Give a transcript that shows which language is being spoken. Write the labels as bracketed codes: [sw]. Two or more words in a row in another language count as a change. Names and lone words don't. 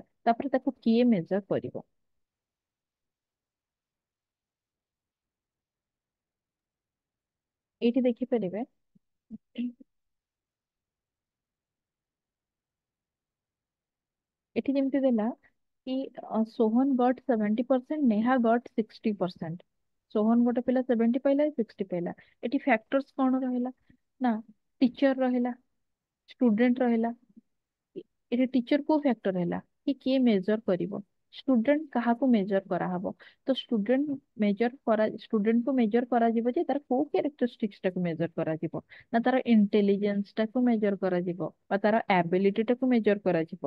[or] ତାପରେ ତାକୁ କିଏ ମେଜର କରିବ। ଏଇଠି ଦେଖିପାରିବେ, ଏଠି ଯେମିତି ଦେଲା କି [en] Sohan got 70%, Neha got 60%. [or] सोहन ଗୋଟେ ପିଲା 70 ପାଇଲା, 60 ପାଇଲା। ଏଠି ଫ୍ୟାକ୍ଟର୍स କଣ ରହିଲା, ନା ଟିଚର ରହିଲା, ଷ୍ଟୁଡେଣ୍ଟ ରହିଲା। ଏଠି ଟିଚର କୋଉ ଫ୍ୟାକ୍ଟର ହେଲା, କି କିଏ ମେଜର କରିବ। ଷ୍ଟୁଡେଣ୍ଟ କାହାକୁ ମେଜର କରାହବ, ତ ଷ୍ଟୁଡେଣ୍ଟକୁ ମେଜର କରାଯିବ ଯେ ତାର କୋଉ କ୍ୟାରେକ୍ଟରିଷ୍ଟିକ୍ସ ଟାକୁ ମେଜର କରାଯିବ, ନା ତାର ଇଣ୍ଟେଲିଜେନ୍ସ ଟାକୁ ମେଜର କରାଯିବ ବା ତାର ଆବିଲିଟି ଟାକୁ ମେଜର କରାଯିବ।